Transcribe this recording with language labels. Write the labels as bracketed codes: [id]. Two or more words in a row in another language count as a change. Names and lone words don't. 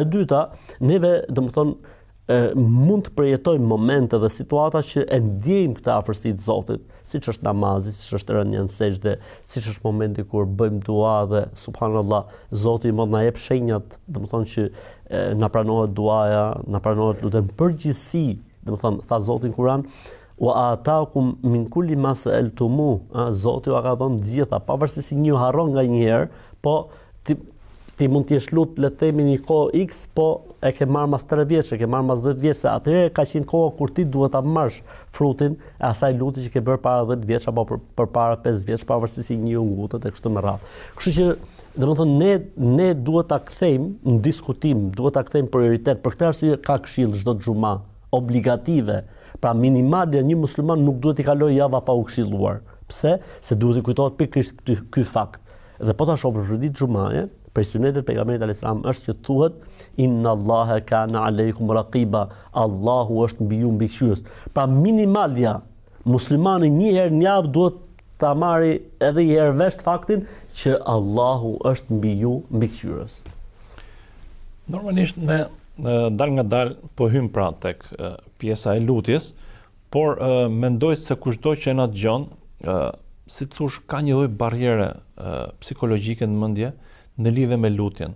[sq] E dyta, neve domethënë mund të përjetojmë momente dhe situata që e ndjejmë këtë afërsi të Zotit, siç është namazi, siç është rënia në sejdë, siç është momenti kur bëjmë dua dhe subhanallahu, Zoti mund na jep shenjat, domethënë që na pranohet duaja, na pranohet lutem përgjithësi, domethënë tha Zoti në Kur'an, [ar] وآتاكم من كل ما سألتموه, [sq] Zoti u ka dhënë gjitha, pavarësisht se një harron nganjëherë, po ti mund të jesh lut le të themi një kohë X, po e ke marrë mas 3 vjeç, e ke marrë mas 10 vjeç, se atëherë ka qenë koha kur ti duhet ta marrësh frutin e asaj lutje që ke bërë para 10 vjeç apo përpara 5 vjeç, pavarësisht se një ngutët e kështu me radhë. Kështu që domethënë ne duhet ta kthejmë në diskutim, duhet ta kthejmë prioritet. Për këtë arsye ka këshill çdo xhuma obligative. Pra minimalja një musliman nuk duhet i kalojë java pa u këshilluar. Pse? Se duhet i kujtohet pikërisht ky fakt. Dhe po ta shohim për ditë xumaje, për sunetet pejgamberit [ar] عليه السلام [sq] është që thuhet [ar] إن الله كان عليكم رقيبا, [sq] Allahu është mbi ju mbikëqyrës. Pra minimalja muslimani një herë në javë duhet ta marrë edhe një herë vesh faktin që Allahu është mbi ju mbikëqyrës. Normalisht ne dal nga dal po hym pra tek pjesa e lutjes, por mendoj se kushdo që na dëgjon, si të thush, ka një lloj barriere psikologjike në mendje në lidhje me lutjen.